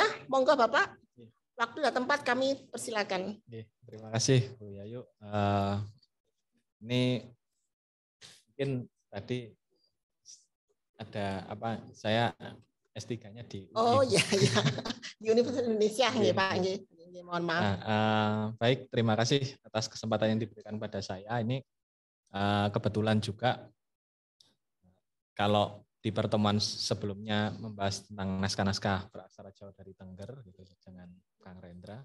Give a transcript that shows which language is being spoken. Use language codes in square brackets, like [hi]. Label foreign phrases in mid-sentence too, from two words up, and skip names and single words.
[id] Monggo Bapak, waktu dan tempat kami persilakan. Terima kasih Bu Yayu. Ini mungkin tadi ada apa? Saya S3-nya di UI. Oh iya iya. Di Universitas Indonesia nggih Pak nggih. Mohon maaf. Baik, terima kasih atas kesempatan yang diberikan pada saya. Ini kebetulan juga kalau di pertemuan sebelumnya membahas tentang naskah-naskah beraksara Jawa dari Tengger gitu dengan Kang Rendra.